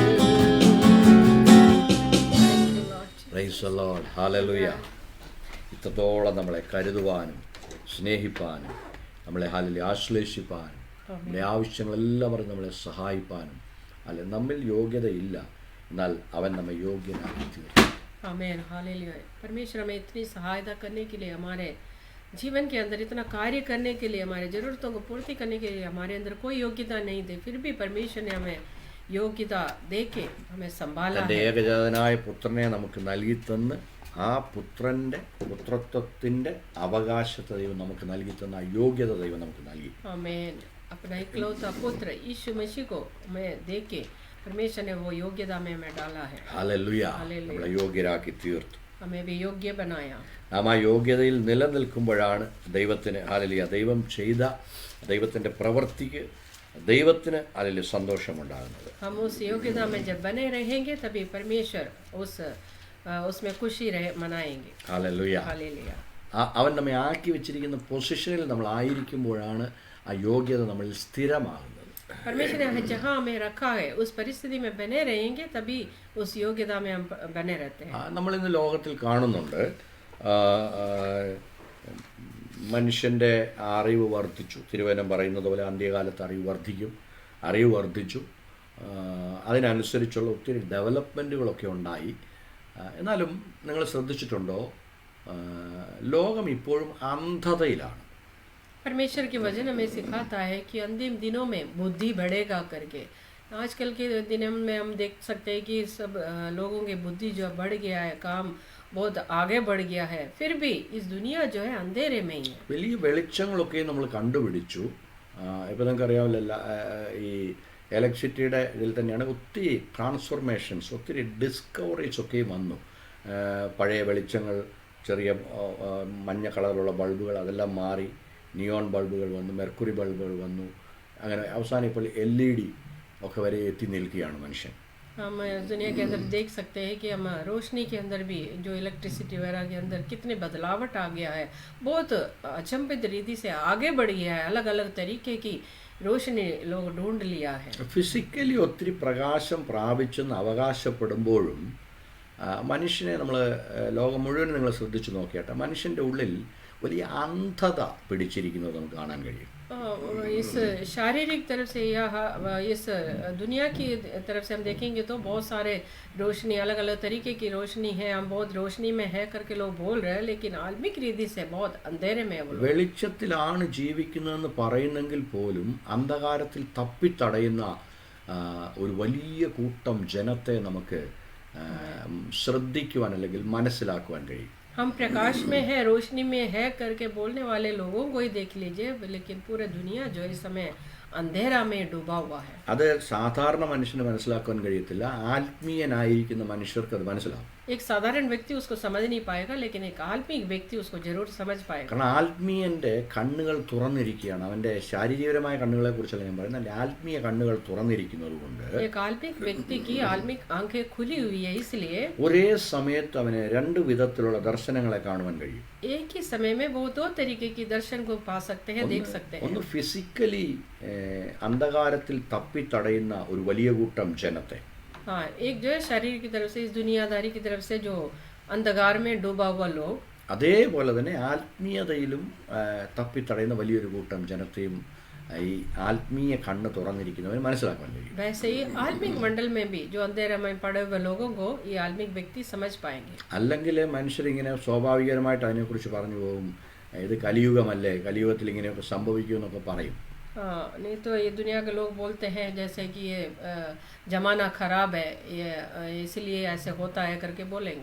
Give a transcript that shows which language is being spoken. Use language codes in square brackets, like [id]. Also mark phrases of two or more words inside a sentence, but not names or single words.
[en] Praise the Lord. Hallelujah. [ml] ഇത്രത്തോളം നമ്മളെ കരുതുവാനും സ്നേഹിപ്പാനും നമ്മളെ ഹല്ലേലൂയ ആശ്ലേഷിപ്പാനും നമ്മുടെ ആവശ്യങ്ങളെല്ലാം പറഞ്ഞ് നമ്മളെ സഹായിപ്പാനും അല്ല നമ്മിൽ യോഗ്യതയില്ല, എന്നാൽ അവൻ നമ്മെ യോഗ്യനാക്കി തീർക്കും. [hi] आमेन हालेलुया। परमेश्वर हमें इतनी सहायता करने के लिए, हमारे जीवन के अंदर इतना कार्य करने के लिए, हमारे ज़रूरतों को पूर्ति करने के लिए हमारे अंदर कोई योग्यता नहीं थी, फिर भी परमेश्वर ने हमें योग्यता दे के हमें संभाला [ml] തൻ്റെ [hi] है। [ml] ഏകജാതനായ പുത്രനെ നമുക്ക് നൽകി തന്ന് ആ പുത്രൻ്റെ പുത്രത്വത്തിൻ്റെ അവകാശത്തെ ദൈവം നമുക്ക് നൽകി തന്ന ആ യോഗ്യത ദൈവം നമുക്ക് നൽകി. [hi] आमेन। अपना इकलौता पुत्र यीशु मसीह को हमें दे के परमेश्वर ने वो योग्यता में हमें डाला है। [ml] ഹല്ലേലൂയ. ഹല്ലേലൂയ. നമ്മളെ യോഗ്യരാക്കി തീർത്തു. [hi] हमें भी योग्य बनाया। [ml] നാം ആ യോഗ്യതയിൽ നിലനിൽക്കുമ്പോഴാണ് ദൈവത്തിന് ഹല്ലേലൂയ ദൈവം ചെയ്ത ദൈവത്തിൻ്റെ പ്രവൃത്തിക്ക് ദൈവത്തിന് അതിൽ സന്തോഷമുണ്ടാകുന്നത്. [hi] हम उस योग्यता में जब बने रहेंगे तभी परमेश्वर उसमें खुशी मनाएंगे। [ml] ഹല്ലേലൂയ. [hi] हालेलुया। [ml] അവൻ നമ്മെ ആക്കി വെച്ചിരിക്കുന്ന പൊസിഷനിൽ നമ്മൾ ആയിരിക്കുമ്പോഴാണ് ആ യോഗ്യത നമ്മളിൽ സ്ഥിരമാകുന്നത്. [hi] परमेश्वर ने जहाँ हमें रखा है उस परिस्थिति में बने रहेंगे तभी उस योग्यता में हम बने रहते हैं। [ml] നമ്മളിന്ന് ലോകത്തിൽ കാണുന്നുണ്ട് മനുഷ്യൻ്റെ അറിവ് വർദ്ധിച്ചു. തിരുവചനം പറയുന്നത് പോലെ അന്ത്യകാലത്ത് അറിവ് വർദ്ധിച്ചു. അതിനനുസരിച്ചുള്ള ഒത്തിരി ഡെവലപ്മെൻറ്റുകളൊക്കെ ഉണ്ടായി. എന്നാലും നിങ്ങൾ ശ്രദ്ധിച്ചിട്ടുണ്ടോ, ലോകം ഇപ്പോഴും അന്ധതയിലാണ്. [hi] परमेश्वर की वचन हमें सिखाता है कि अंतिम दिनों में बुद्धि बढ़ेगा करके। आजकल के दिनों में हम देख सकते हैं कि सब लोगों की बुद्धि जो बढ़ गया है, काम बहुत आगे बढ़ गया है, फिर भी इस दुनिया जो है अंधेरे में ही है। [ml] വലിയ വെളിച്ചങ്ങളൊക്കെ നമ്മൾ കണ്ടുപിടിച്ചു. ഇപ്പോൾ നിങ്ങൾക്കറിയാമല്ലോ, ഈ ഇലക്ട്രിസിറ്റിയുടെ ഇതിൽ തന്നെയാണ് ഒത്തിരി ട്രാൻസ്ഫോർമേഷൻസ്, ഒത്തിരി ഡിസ്കവറീസ് ഒക്കെ വന്നു. പഴയ വെളിച്ചങ്ങൾ, ചെറിയ മഞ്ഞ കളറിലുള്ള ബൾബുകൾ, അതെല്ലാം മാറി നിയോൺ ബൾബുകൾ വന്നു, മെർക്കുറി ബൾബുകൾ വന്നു. അങ്ങനെ അവസാനം ഇപ്പോൾ LED ഒക്കെ വരെ എത്തി നിൽക്കുകയാണ് മനുഷ്യൻ. [hi] हम दुनिया के अंदर देख सकते हैं कि हम रोशनी के अंदर भी जो इलेक्ट्रिसिटी वगैरह के अंदर कितने बदलावट आ गया है, बहुत अचंभित रीति से आगे बढ़ गया है। अलग अलग तरीके की रोशनी लोग ढूंढ लिया है। [ml] ഫിസിക്കലി ഒത്തിരി പ്രകാശം പ്രാപിച്ചെന്ന് അവകാശപ്പെടുമ്പോഴും മനുഷ്യനെ നമ്മൾ ലോകം മുഴുവൻ നിങ്ങൾ ശ്രദ്ധിച്ചു നോക്കിയാട്ടെ, മനുഷ്യൻ്റെ ഉള്ളിൽ വലിയ അന്ധത പിടിച്ചിരിക്കുന്നത് നമുക്ക് കാണാൻ കഴിയും. [hi] इस शारीरिक तरफ से या इस दुनिया की तरफ से हम देखेंगे तो बहुत सारे रोशनी, अलग अलग तरीके की रोशनी है, हम बहुत रोशनी में है करके लोग बोल रहे हैं, लेकिन आत्मिक रीति से बहुत अंधेरे में है वो लोग। [ml] വെളിച്ചത്തിലാണ് ജീവിക്കുന്നതെന്ന് പറയുന്നെങ്കിൽ പോലും അന്ധകാരത്തിൽ തപ്പിത്തടയുന്ന ഒരു വലിയ കൂട്ടം ജനത്തെ നമുക്ക് ശ്രദ്ധിക്കുവാൻ അല്ലെങ്കിൽ മനസ്സിലാക്കുവാൻ കഴിയും. [hi] हम प्रकाश में है, रोशनी में है करके बोलने वाले लोगों को ही देख लीजिए, लेकिन पूरे दुनिया जो इस समय अंधेरा में डूबा हुआ है. [ml] അത് സാധാരണ മനുഷ്യന് മനസ്സിലാക്കാൻ കഴിയത്തില്ല. ആത്മീയനായിരിക്കുന്ന മനുഷ്യർക്ക് അത് മനസ്സിലാവും. [hi] एक साधारण व्यक्ति उसको समझ नहीं पाएगा, लेकिन एक आत्मिक व्यक्ति उसको जरूर समझ पाएगा. [ml] കാരണം ആത്മീയന്റെ കണ്ണുകൾ തുറന്നിരിക്കുകയാണ്. അവന്റെ ശാരീരികപരമായ കണ്ണുകളെ കുറിച്ചല്ല ഞാൻ പറയുന്നത്, അല്ലെ ആത്മീയ കണ്ണുകൾ തുറന്നിരിക്കുന്നത് കൊണ്ട് [hi] एक आत्मिक व्यक्ति की आत्मिक आंखें खुली हुई है, इसलिए [ml] ഒരേ സമയത്ത് അവന് രണ്ട് വിധത്തിലുള്ള ദർശനങ്ങളെ കാണുവാൻ കഴിയും. [hi] एक ही समय में वो दो तरीके की दर्शन को पा सकते हैं, देख सकते हैं. [ml] ഒന്ന് ഫിസിക്കലി അന്ധകാരത്തിൽ തപ്പിത്തടയുന്ന ഒരു വലിയ കൂട്ടം ജനത്തെ, [hi] हाँ, एक जो है शरीर की तरफ से, इस दुनियादारी की तरफ से जो अंधकार में डूबा हुआ लोग, [ml] അതേപോലെ തന്നെ ആത്മീയതയിലും തപ്പിത്തടയുന്ന വലിയൊരു കൂട്ടം ജനത്തെയും ഈ ആത്മീയ കണ്ണ് തുറന്നിരിക്കുന്നവന് മനസ്സിലാക്കാൻ കഴിയും. [hi] वैसे ही आत्मिक मंडल में भी जो अंधेरे में पड़े हुए लोगों को ये आत्मिक व्यक्ति समझ पाएंगे. [ml] അല്ലെങ്കിൽ മനുഷ്യരിങ്ങനെ സ്വാഭാവികമായിട്ട് അതിനെക്കുറിച്ച് പറഞ്ഞു പോകും, ഇത് കലിയുഗമല്ലേ, കലിയുഗത്തിൽ ഇങ്ങനെയൊക്കെ സംഭവിക്കുമെന്നൊക്കെ പറയും. [hi] नहीं तो ये दुनिया के लोग बोलते हैं जैसे कि ये जमाना खराब है, ये इसलिए ऐसे होता है करके बोलेंगे,